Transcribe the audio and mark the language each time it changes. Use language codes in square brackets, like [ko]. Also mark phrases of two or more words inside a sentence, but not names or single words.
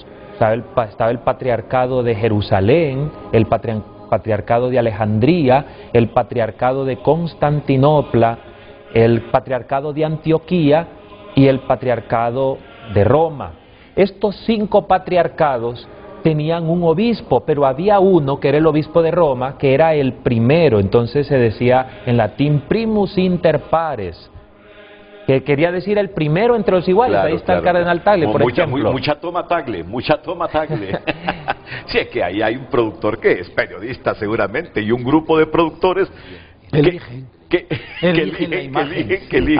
[es] Estaba el patriarcado de Jerusalén, el patriarcado de Alejandría, el patriarcado de Constantinopla, el patriarcado de Antioquía y el patriarcado de Roma. Estos 5 patriarcados tenían un obispo, pero había uno que era el obispo de Roma, que era el primero. Entonces se decía en latín [la] primus inter pares, [es] que quería decir el primero entre los iguales. Ahí está el cardenal Tagle, por ejemplo. Mucha toma Tagle. Sí, es que ahí hay un productor que es periodista seguramente, y un grupo de productores que eligen.